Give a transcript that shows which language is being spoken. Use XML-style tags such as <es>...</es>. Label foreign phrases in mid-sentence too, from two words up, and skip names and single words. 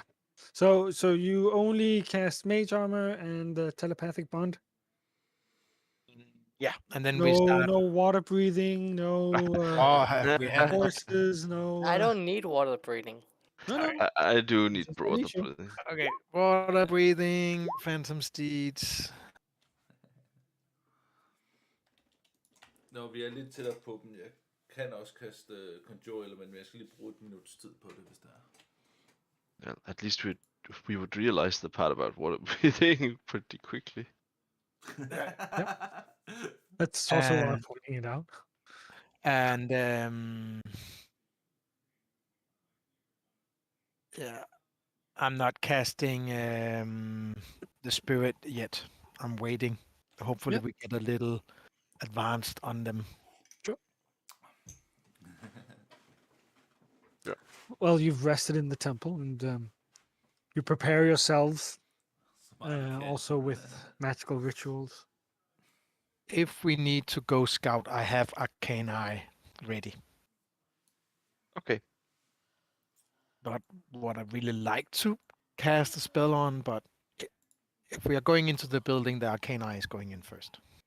<en>So you only cast Mage Armor and the Telepathic Bond? Yeah, and then we start... No water breathing, no we have horses, no... I don't need water breathing. No. I do need water breathing. Okay, water breathing, Phantom Steeds.</en> <da>Når vi er lidt tættere på dem, jeg kan også kaste Conjure Element, men jeg skal lige bruge et minuts tid på det, hvis det er.</da> <en>Yeah, at least we would realize the part about water breathing pretty quickly. That's also why I'm pointing it out. And I'm not casting the spirit yet. I'm waiting. Hopefully we get a little advanced on them. Sure. Well, you've rested in the temple, and you prepare yourselves</en> <da>Så meget vi kan.</da> <en>also with magical rituals. If we need to go scout, I have Arcane Eye ready. Okay. Not what I really like to cast a spell on, but if we are going into the building, the Arcane Eye is going in first.</en>